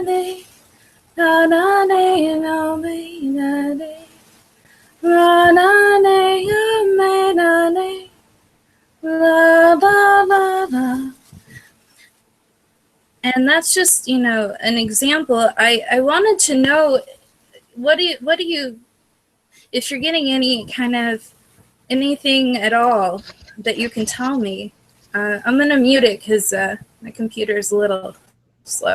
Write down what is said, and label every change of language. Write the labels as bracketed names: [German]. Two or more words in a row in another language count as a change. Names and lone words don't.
[English] de na na de na me na de na na de me na de la la la la. And that's just, an example. I wanted to know, what do you, if you're getting any kind of anything at all that you can tell me. I'm going to mute it because my computer is a little slow.